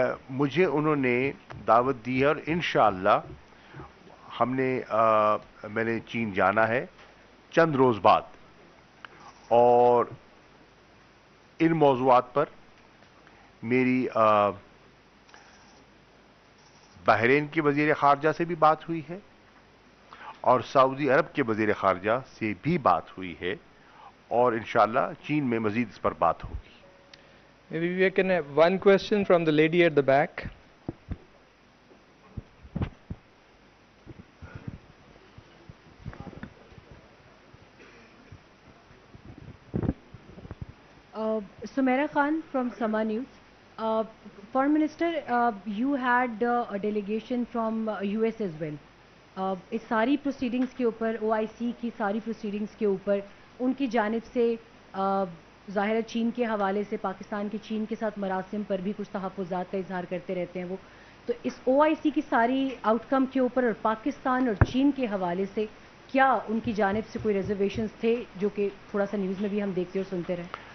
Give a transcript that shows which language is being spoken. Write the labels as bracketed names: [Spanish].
[Urdu] مجھے انہوں نے دعوت دی ہے، اور انشاءاللہ میں نے چین جانا ہے چند روز بعد، اور ان موضوعات پر میری بحرین کے وزیر خارجہ سے بھی بات ہوئی ہے اور سعودی عرب کے وزیر خارجہ سے بھی بات ہوئی ہے، اور انشاءاللہ چین میں مزید اس پر بات ہوگی۔ [English] Maybe we can have one question from the lady at the back. Sumaira Khan from Sama News. Foreign Minister, you had a delegation from US as well. [Urdu] اس ساری پروسیڈنگز کے اوپر OIC کی ساری پروسیڈنگز کے اوپر ان کی جانب سے ظاہر ہے چین کے حوالے سے پاکستان کے چین کے ساتھ مراسم پر بھی کچھ تحفظات کا اظہار کرتے رہتے ہیں وہ، تو اس OIC کی ساری آؤٹ کم کے اوپر اور پاکستان اور چین کے حوالے سے کیا ان کی جانب سے کوئی ریزرویشنز تھے جو کہ تھوڑا سا نیوز میں بھی ہم دیکھتے اور سنتے رہے؟